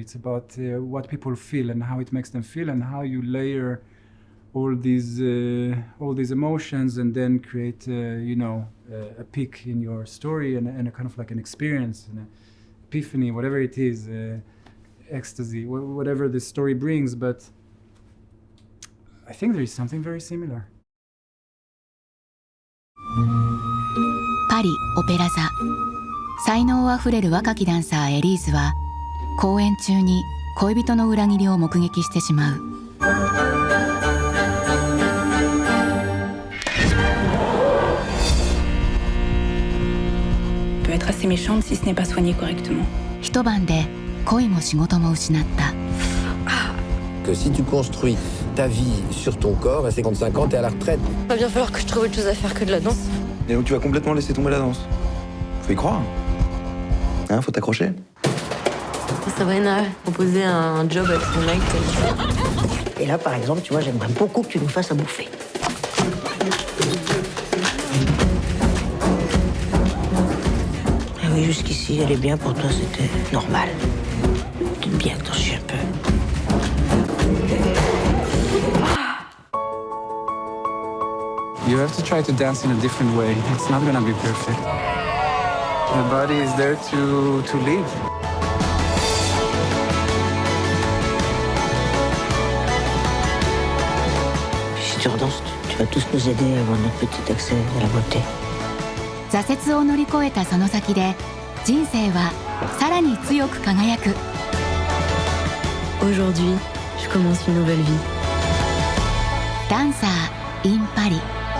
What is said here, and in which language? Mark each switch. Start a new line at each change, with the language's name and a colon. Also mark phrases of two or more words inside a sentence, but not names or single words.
English: It's about what people feel and how it makes them feel, and how you layer all these emotions and then create, a peak in your story and a kind of like an experience, an epiphany, whatever it is, ecstasy, whatever the story brings. But I think there is something very similar.
Japanese: パリオペラ座。才能あふれる若きダンサーエリーズは公演中に恋人の裏切りを目撃してしまう。
French: peut être assez méchante si ce n'est pas soigné correctement.
Japanese: 一晩で恋も仕事も失った。
French: Que si tu construis ta vie sur ton corps, à 55 ans, t'es à la retraite. Il va bien falloir que je trouve autre chose à faire que de la danse. Et donc tu vas complètement laisser tomber la danse. Faut y croire. Hein, faut t'accrocher. Sabrina proposé un job avec son mec. Et là, par exemple, tu vois, j'aimerais beaucoup que tu nous fasses à bouffer. Ah oui, jusqu'ici, elle est bien, pour toi, c'était normal. Peut-être bien que t'en chies un peu.
English: You have to try to dance in a different way. It's not gonna be perfect. The body is there to live.
French: Si tu redanses, tu vas tous nous aider à avoir notre petit accès à la beauté.
Japanese: 挫折を乗り越えたその先で人生はさらに強く輝く。
French: Aujourd'hui, je commence une nouvelle vie.
Japanese: ダンサー in パリ。